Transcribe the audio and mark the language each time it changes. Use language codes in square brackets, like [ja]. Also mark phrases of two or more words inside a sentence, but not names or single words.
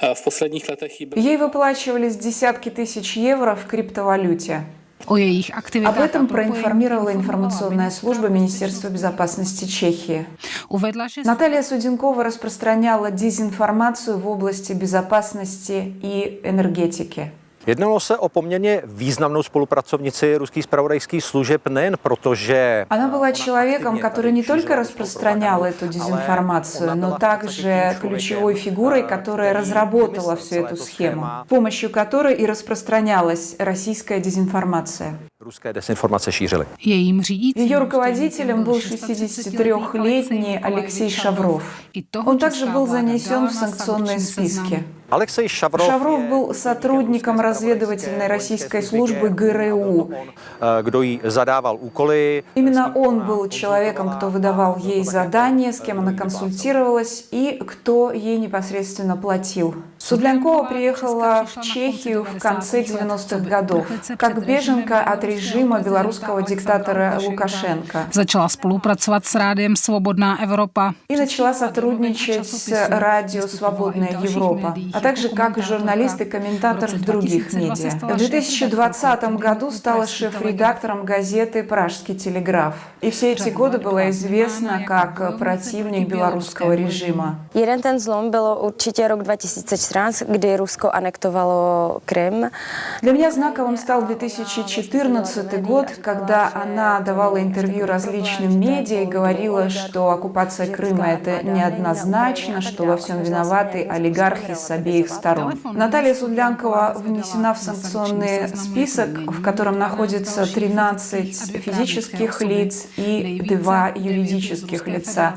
[ru] Ей выплачивались десятки тысяч евро в криптовалюте. Об этом проинформировала информационная служба Министерства безопасности Чехии. Наталья Судлянкова распространяла дезинформацию в области безопасности и энергетики. [cs] Jednalo se o poměrně významnou spolupracovnici ruských zpravodajských služeb nejen proto, že... [ru] Она была человеком, который не только распространял эту дезинформацию, но также ключевой фигурой, которая разработала всю эту схему, с помощью которой и распространялась российская дезинформация. [cs] Ruské dezinformace šířily. [ru] Ее руководителем был 63-летний Алексей Шавров. Он также был занесен в санкционные списки. Алексей Шавров был сотрудником разведывательной российской службы ГРУ. [cs] Kdo jí zadával úkoly. [ru] Именно он был человеком, кто выдавал ей задания, с кем она консультировалась и кто ей непосредственно платил. Судлянкова приехала в Чехию в конце 90-х годов как беженка от режима белорусского диктатора Лукашенко. [cs] Začala spolupracovat s Rádiem Svobodná Evropa. [ru] И начала сотрудничать с радио «Свободная Европа», а также как журналист и комментатор в других медиа. В 2020 году стала шеф-редактором газеты «Пражский телеграф». И все эти годы была известна как противник белорусского режима. [cs] Jeden ten zlom bylo určitě rok 2014, kdy Rusko anektovalo Krym. [ru] Для меня знаковым стал 2014 год, когда она давала интервью различным медиа и говорила, что оккупация Крыма – это неоднозначно, что во всем виноваты олигархи с обеих сторон. Наталья Судлянкова внесена в санкционный список, в котором находится 13 физических лиц и 2 юридических лица.